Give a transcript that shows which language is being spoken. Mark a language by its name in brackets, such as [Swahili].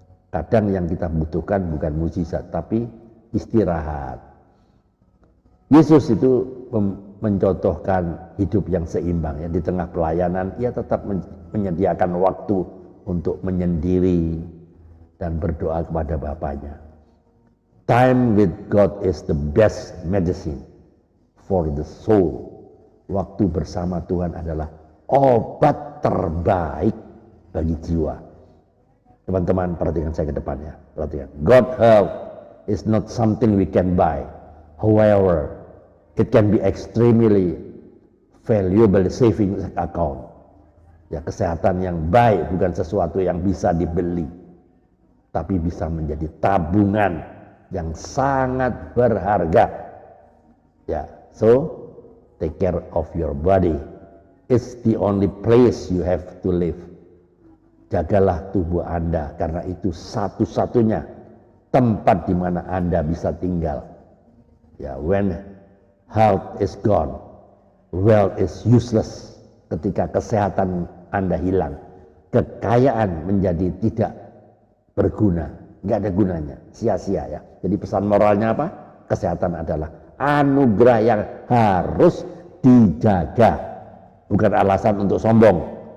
[Indonesian] Kadang yang kita butuhkan bukan mukjizat, tapi istirahat. Yesus itu mencontohkan hidup yang seimbang ya. Di tengah pelayanan ia tetap menyediakan waktu untuk menyendiri dan berdoa kepada Bapaknya. [English] Time with God is the best medicine for the soul. [Indonesian] Waktu bersama Tuhan adalah obat terbaik bagi jiwa. Teman-teman, perhatikan saya ke depannya. Perhatikan. [English] God help is not something we can buy. However, it can be extremely valuable savings account. [Indonesian] Ya, kesehatan yang baik bukan sesuatu yang bisa dibeli, tapi bisa menjadi tabungan yang sangat berharga. [English] Ya, so take care of your body. It's the only place you have to live. [Indonesian] Jagalah tubuh Anda karena itu satu-satunya tempat di mana Anda bisa tinggal. [English] Ya, when health is gone, wealth is useless. [Indonesian] Ketika kesehatan Anda hilang, kekayaan menjadi tidak berguna, nggak ada gunanya, sia-sia ya. Jadi pesan moralnya apa? Kesehatan adalah anugerah yang harus dijaga, bukan alasan untuk sombong.